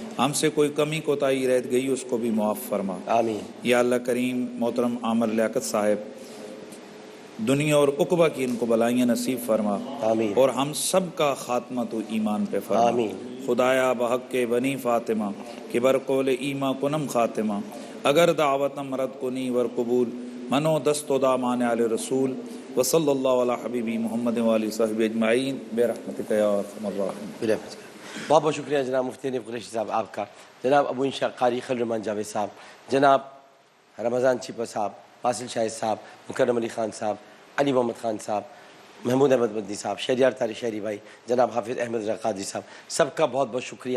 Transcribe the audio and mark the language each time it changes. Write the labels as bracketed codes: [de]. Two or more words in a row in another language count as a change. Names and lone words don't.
[ur] ہم سے کوئی کمی کوتاہی رہ گئی اس کو بھی معاف فرما۔ آمین۔ [ar] یا اللہ کریم، [ur] محترم عامر لیاقت صاحب، دنیا اور عقبہ کی ان کو بلائیاں نصیب فرما، آمین۔ اور ہم سب کا خاتمہ تو ایمان پہ فرما۔ آمین۔ [fa] خدایا بحق کے بنی فاطمہ کہ برقول ایما کنم خاتمہ، اگر دعوتم رد کنی ور قبول، منو دست و دامان علی رسول، [ar] وصلی اللہ علی حبیبی محمد والی صحبہ اجمعین برحمتک یا ارحم الراحمین۔ [ur] بہت بہت شکریہ جناب مفتی حنیف قریشی صاحب آپ کا، جناب ابو انشا قاری خلیل الرحمان جاوید صاحب، جناب رمضان چھپا صاحب، فاصل شاہد صاحب، مکرم علی خان صاحب، علی محمد خان صاحب، محمود احمد مدنی صاحب، شہریار طارق شہری بھائی، جناب حافظ احمد رقادی صاحب، سب کا بہت بہت شکریہ۔